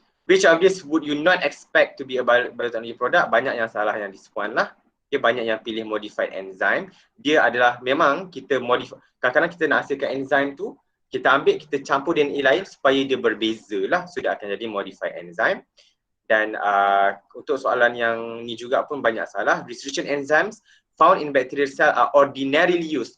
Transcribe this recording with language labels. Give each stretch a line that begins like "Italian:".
English: Which of these would you not expect to be a biotechnology product?
Malay: Banyak yang salah yang dispuan lah. Dia banyak yang pilih modified enzyme. Dia adalah memang kita modify. Kadang-kadang kita nak hasilkan enzyme tu, kita ambil, kita campur DNA lain supaya dia berbeza lah. So dia akan jadi modified enzyme. Dan untuk soalan yang ni juga pun banyak salah.
English: Restriction enzymes found in bacterial cell are ordinarily used.